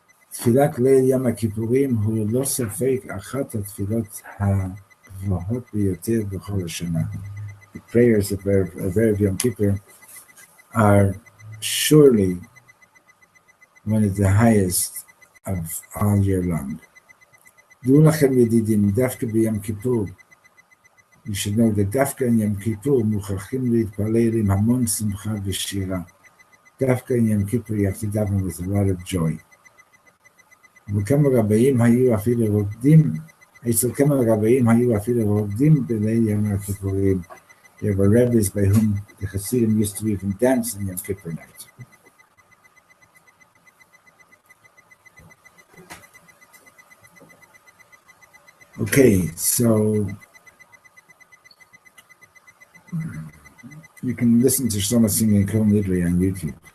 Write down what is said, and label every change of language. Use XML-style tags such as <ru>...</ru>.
<he>תפילת ליל יום הכיפורים הוא לא ספק אחת התפילות הגבוהות ביותר בכל השנה.</he> <en>The prayers of Yom Kippur are surely one of the highest of all year long.</en> <he>דעו לכם ידידים, דווקא ביום כיפור,</he> <en>you should know that</en> <he>דווקא in יום כיפור מוכרחים להתפלל עם המון שמחה ושירה.</he> <en>דווקא in יום כיפור you have to daven with a lot of joy.</en> <he>וכמה רבאים היו אפילו רוקדים, אצל כמה רבאים היו אפילו רוקדים בליל יום הכיפורים.</he> <en>There were rabbis by whom the Hasidim used to even dance in Yom Kippur night. Okay, so you can listen to Shlomo singing Kol Nidre on YouTube.</en>